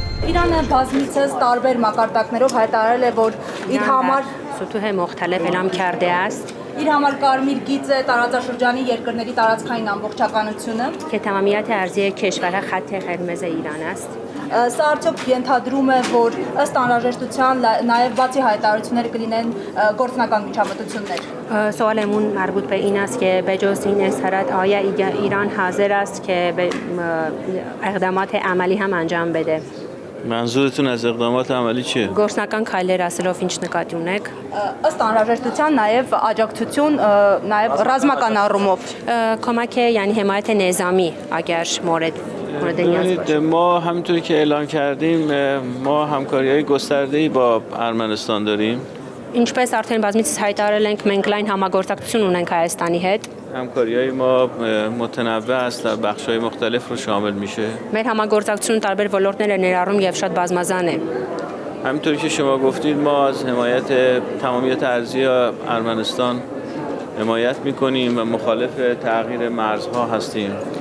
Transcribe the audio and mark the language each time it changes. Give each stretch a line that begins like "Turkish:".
Armenian: Իրանը բազմիցս տարբեր մակարդակներով հայտարարել է, որ իր համար
Persian: سطوح مختلف اعلام کرده است
Armenian: իր համար կարմիր գիծ է տարածաշրջանի երկրների տարածքային ամբողջականությունը։
Persian: که تمامیت ارضی کشورها خط قرمز ایران است.
Armenian: Սա արդյոք ենթադրում է, որ ըստ անհրաժեշտության նաև բացի հայտարարությունները կլինեն գործնական միջամտություններ։
Persian: سوالمون مربوط به این است که به جز این اظهارات آیا ایران حاضر است که به اقدامات عملی هم انجام بده؟ منظورتون از اقدامات عملی چیه؟
Armenian: գործնական քայլեր ասելով ինչ նկատի ունեք։ Ըստ անհրաժեշտության նաև աջակցություն նաև ռազմական առումով։
Persian: کمک یعنی حمایت نظامی اگر مورد نیاز باشه. ما همونطوری که اعلام کردیم ما همکاری‌های گسترده‌ای با ارمنستان داریم.
Armenian: Ինչպես արդեն բազմիցս հայտարարել ենք, մենք լայն համագործակցություն ունենք Հայաստանի հետ։
Persian: همکاری‌های ما متنوع است و بخش‌های مختلف رو شامل میشه.
Armenian: Մեր համագործակցությունը տարբեր ոլորտներ է ներառում եւ շատ բազմազան է։
Persian: همونطوری که شما گفتید ما از حمایت تمامیت ارضی ارمنستان حمایت می‌کنیم و مخالف تغییر مرزها هستیم.